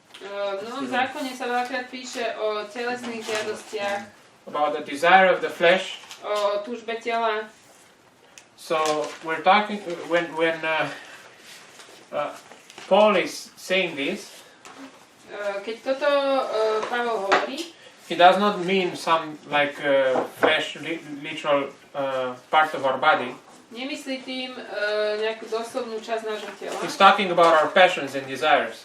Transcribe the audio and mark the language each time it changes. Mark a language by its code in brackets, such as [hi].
[sk] v Novom zákone sa veľakrát píše o telesných žiadostiach, [en] About the desire of the flesh. [sk] o túžbe tela. [en] So we're talking when Paul is saying this, [sk] Keď toto Pavol hovorí, [en] he does not mean some like flesh, literal part of our body. [sk] nemyslí tým nejakú doslovnú časť nášho tela. [en] He's talking about our passions and desires.